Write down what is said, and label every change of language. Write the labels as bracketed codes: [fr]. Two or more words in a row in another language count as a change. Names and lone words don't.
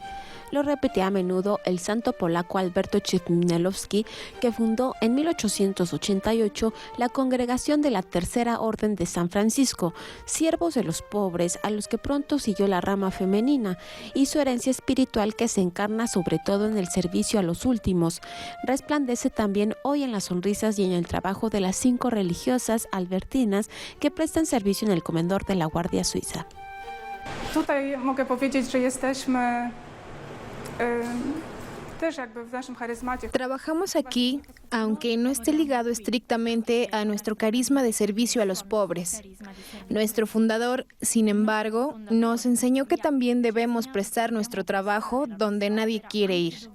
[es] Lo repetía a menudo el santo polaco Alberto Chmielowski, que fundó en 1888 la Congregación de la Tercera Orden de San Francisco, siervos de los pobres, a los que pronto siguió la rama femenina, y su herencia espiritual, que se encarna sobre todo en el servicio a los últimos, resplandece también hoy en las sonrisas y en el trabajo de las 5 religiosas albertinas que prestan servicio en el comedor de la Guardia Suiza. [pl] Tutaj mogę powiedzieć, że jesteśmy [es] Trabajamos aquí, aunque no esté ligado estrictamente a nuestro carisma de servicio a los pobres. Nuestro fundador, sin embargo, nos enseñó que también debemos prestar nuestro trabajo donde nadie quiere ir.